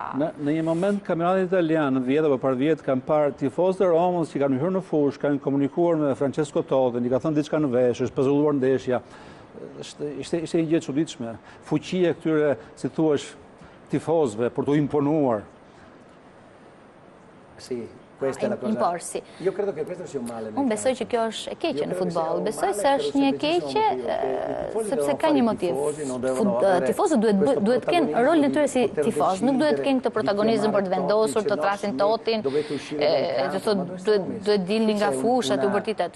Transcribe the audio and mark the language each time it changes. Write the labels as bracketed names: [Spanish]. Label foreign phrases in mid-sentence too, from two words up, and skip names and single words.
[Albanian] Në një moment, kampionatit italian, në 10 apo par 10, kanë parë tifozët e Romës që kanë hyrë në fushë, kanë komunikuar me Francesco Totti, i ka thënë diçka në vesh, është pezulluar ndeshja. Ishte një gjë e çuditshme. Fuqia këtyre, si thuaç, tifozëve për t'u imponuar. [Italian] Sì. Imporsi. Io credo che questo sia un male. [Albanian] Unë besoj që kjo është e keqe në futboll. Besoj se është një e keqe sepse ka një motiv. Tifozët duhet të kenë rolin e tyre si tifoz, nuk duhet të kenë këtë protagonizëm për të vendosur, të thrasin Totin, të thotë duhet dilni nga fusha të bërtitet.